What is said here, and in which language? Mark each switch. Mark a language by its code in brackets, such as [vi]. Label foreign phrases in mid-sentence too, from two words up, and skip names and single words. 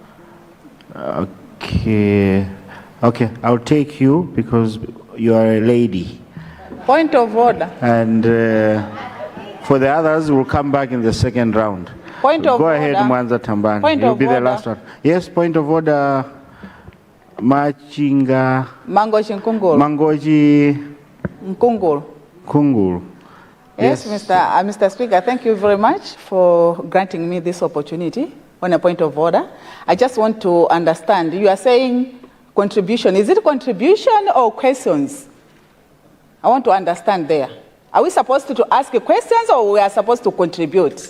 [en] Okay. Okay, I'll take you because you are a lady. Point of order. And for the others, we'll come back in the second round. Point of Go order. ahead, Mwanza Tambani. Point You'll of be the order. last one. Yes, point of order. Machinga. Mangochi Nkunguru. Mangochi Nkunguru. Kunguru. Yes, Mr. Speaker, thank you very much for granting me this opportunity on a point of order. I just want to understand, you are saying contribution. Is it contribution or questions? I want to understand there. Are we supposed to ask questions or we are supposed to contribute?